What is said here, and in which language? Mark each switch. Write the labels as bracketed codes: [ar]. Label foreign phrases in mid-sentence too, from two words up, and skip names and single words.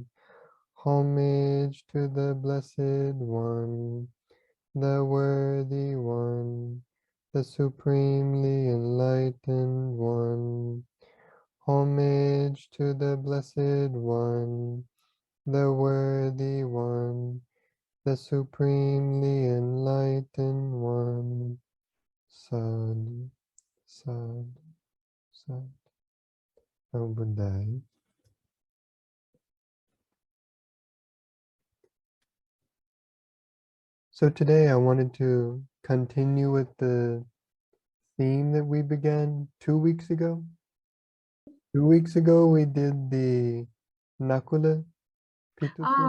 [en] Homage to the Blessed One, the Worthy One, the Supremely Enlightened One. Homage to the Blessed One, the Worthy One, the Supremely Enlightened One. [pi] Sadhu, sadhu, sadhu. Namo Buddhaya. [en] So today I wanted to continue with the theme that we began 2 weeks ago. 2 weeks ago we did the Nakula Pitu Sutta.